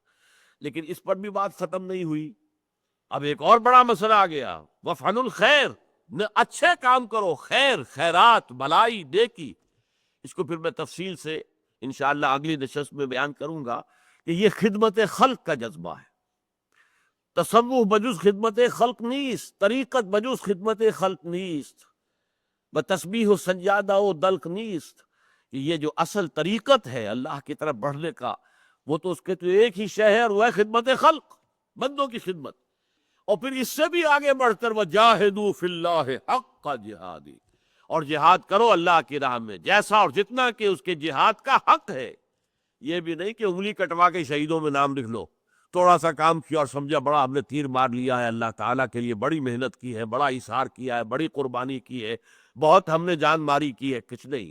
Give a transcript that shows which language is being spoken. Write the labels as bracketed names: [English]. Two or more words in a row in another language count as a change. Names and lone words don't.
[Urdu] لیکن اس پر بھی بات ختم نہیں ہوئی، اب ایک اور بڑا مسئلہ آ گیا، [Arabic] وفعلوا الخیر، [Urdu] اچھے کام کرو، خیر، خیرات، بھلائی، نیکی۔ اس کو پھر میں تفصیل سے انشاءاللہ اگلی نشست میں بیان کروں گا کہ یہ خدمت خلق کا جذبہ ہے۔ [Persian] تصوف بجز خدمت خلق نیست، طریقت بجز خدمت خلق نیست، بتسبیح و سجادہ و دلق نیست۔ [Urdu] کہ یہ جو اصل طریقت ہے اللہ کی طرف بڑھنے کا، وہ تو اس کے تو ایک ہی شے ہے، اور وہ ہے خدمت خلق، بندوں کی خدمت۔ اور پھر اس سے بھی آگے بڑھ کر [Arabic] وَجَاهِدُوا فِي اللَّهِ حَقَّ جِهَادِهِ، [Urdu] اور جہاد کرو اللہ کی راہ میں جیسا اور جتنا کہ اس کے جہاد کا حق ہے۔ یہ بھی نہیں کہ انگلی کٹوا کے شہیدوں میں نام لکھ لو، تھوڑا سا کام کیا اور سمجھا بڑا ہم نے تیر مار لیا ہے، اللہ تعالیٰ کے لیے بڑی محنت کی ہے، بڑا اظہار کیا ہے، بڑی قربانی کی ہے، بہت ہم نے جان ماری کی ہے، کچھ نہیں۔